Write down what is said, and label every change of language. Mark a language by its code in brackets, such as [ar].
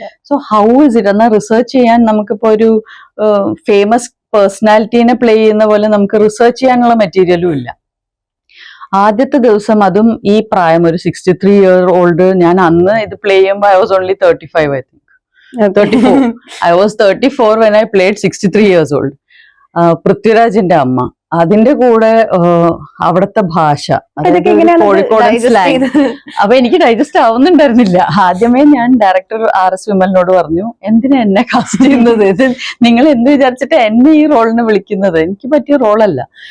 [en] so how is it [ml] എന്നാൽ research ചെയ്യാൻ നമുക്കിപ്പോ ഒരു ഫേമസ് പേഴ്സണാലിറ്റീനെ പ്ലേ ചെയ്യുന്ന പോലെ നമുക്ക് റിസർച്ച് ചെയ്യാനുള്ള മെറ്റീരിയലും ഇല്ല. ആദ്യത്തെ ദിവസം, അതും ഈ പ്രായം ഒരു [en] 63 year old, [ml] ഞാൻ അന്ന് ഇത് പ്ലേ ചെയ്യുമ്പോൾ [en] I was only 35 I think. 34. I was 34 when I played 63 years old. [ml] പൃഥ്വിരാജിന്റെ അമ്മ, അതിന്റെ കൂടെ അവിടുത്തെ ഭാഷ, കോഴിക്കോടൻ സ്ലാങ്. അപ്പൊ എനിക്ക് ഡൈജസ്റ്റ് ആവുന്നുണ്ടായിരുന്നില്ല. ആദ്യമേ ഞാൻ ഡയറക്ടർ RS വിമലിനോട് പറഞ്ഞു, എന്തിനാ എന്നെ കാസ്റ്റ് ചെയ്യുന്നത്, ഇത് നിങ്ങൾ എന്ത് വിചാരിച്ചിട്ട് എന്നെ ഈ റോളിന് വിളിക്കുന്നത്, എനിക്ക് പറ്റിയ റോളല്ല.